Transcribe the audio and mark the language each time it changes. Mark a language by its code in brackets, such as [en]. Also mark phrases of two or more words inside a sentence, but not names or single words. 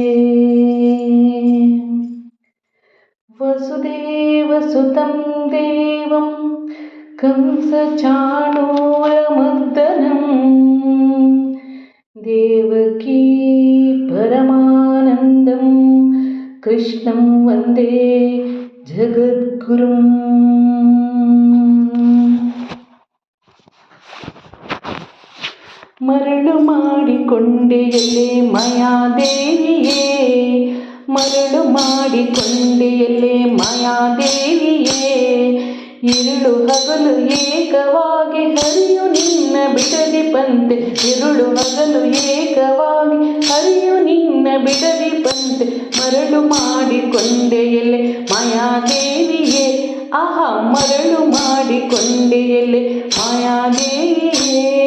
[sa] वसुदेवसुतं देवं कंसचाणूरमर्दनम् देवकी परमानन्दं कृष्णं वन्दे जगद्गुरुम्। [kn] ಮರಳು ಮಾಡಿಕೊಂಡೆಯಲ್ಲೇ ಮಾಯಾದೇವಿಯೇ, ಮರಳು ಮಾಡಿಕೊಂಡೆಯಲ್ಲೇ ಮಾಯಾದೇವಿಯೇ, ഇരുಳು ಹಗಲು ಏಕವಾಗಿ ಹರಿಯು ನಿನ್ನ ಬಿಡದಿ ಬಂತೆ, ഇരുಳು ಹಗಲು ಏಕವಾಗಿ ಹರಿಯು ನಿನ್ನ ಬಿಡದಿ ಬಂತೆ, ಮರಳು ಮಾಡಿಕೊಂಡೆಯಲ್ಲೇ ಮಾಯಾದೇವಿಯೇ, ಆಹಾ ಮರಳು ಮಾಡಿಕೊಂಡೆಯಲ್ಲೇ ಮಾಯಾದೇವಿಯೇ,